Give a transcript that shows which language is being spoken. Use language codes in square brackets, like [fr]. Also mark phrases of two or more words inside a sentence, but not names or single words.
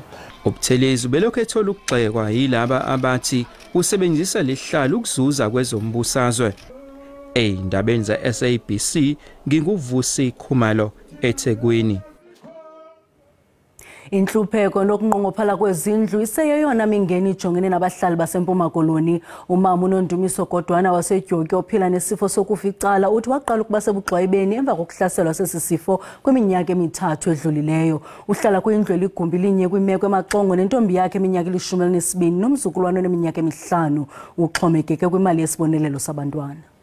[zu] UButhelezi ubelokhu ethola ukugxekwa yilaba abathi usebenzisa lesihlalo ukuzuza kwezombusazwe. Eindabeni za SABC nginguvusi Khumalo eThekwini. [xh] Inhlupheko nokunqongophala kwezindlu iseyeyona mingeni ijongene nabahlali baseMpuma Koloni. Umama uNondumiso Godwana waseDyoki ophila nesifo sokuficala uthi waqala ukuba sebugxwayibeni emva kokuhlaselwa sesisifo kwiminyaka emithathu edlulileyo. Uhlala kwindlu eligumbi linye kwimeko emaxongo nentombi yakhe eminyaka 12 nomzukulwana oneminyaka 5 uxhomekeke kwimali yesibonelelo sabantwana.